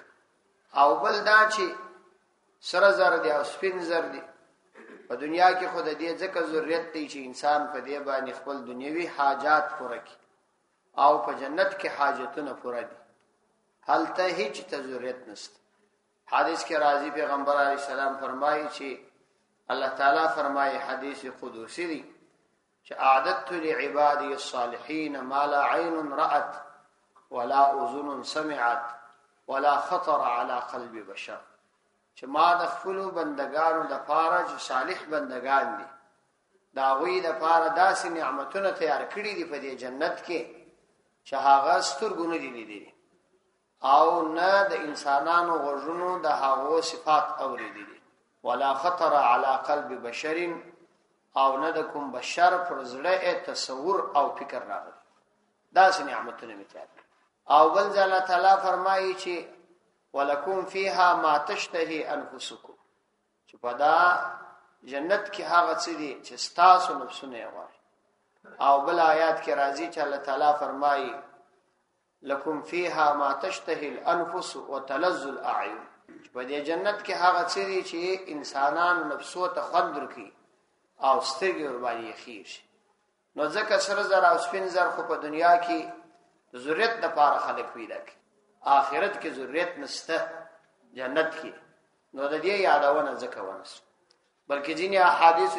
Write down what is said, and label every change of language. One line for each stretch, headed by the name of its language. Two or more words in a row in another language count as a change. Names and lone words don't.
Pashto: او بل دا چې سره زر دي او سپین زر دي په دنیا کې خود دې ځکه ضرورت دی چې انسان په دې باندې خپل دنیوي حاجات پوره کړي او په جنت کې حاجتونه پوره دي، هلته هیڅ ضرورت نشته. حدیث کې راځي پیغمبر
Arabic: علیه السلام
Pashto: فرمایي چې الله تعالی فرمایي حدیث قدسی دی چې
Arabic: اعددت لعبادي الصالحين ما لا عين رأت ولا اذن سمعت ولا خطر على قلب بشر.
Pashto: چې ما د خپل بندگانو د پاره چې صالح بندگان دي دا غوی د پاره داسې نعمتونه تیار کړی دي په دې جنت کې چې هغه سترګونه دي لیدلي او نه د انسانانو غوږونو د هغو صفات اوریدلي،
Arabic: ولا خطر على قلب بشر
Pashto: او نه د کوم بشر پر زړه تصور او فکر راغلی. داسې نعمتونه میتیار. او بل ځل تعالی فرمایي چې
Arabic: ولکم فیها ما تشتهي انفسکم،
Pashto: چې په دا جنت کې هغه څه دي چې ستاسو نفسونه غواړي. او بل آیات کې راځي چې الله تعالی فرمایي
Arabic: لکم فیها ما تشتهي الانفس وتلذ الاعین،
Pashto: چې په دې جنت کې هغه څه دي چې انسانانو نفسو ته خوند ورکړي او سترګې ور باندې خیر شي. نو ځکه سره زر او سپین زر خو په دنیا کې ذریت د پاره خلق پیدا کی آخرت کې ذریت نشته جنت کې نو د دې یادونه ځکه ونس بلکې ځینې احادیثو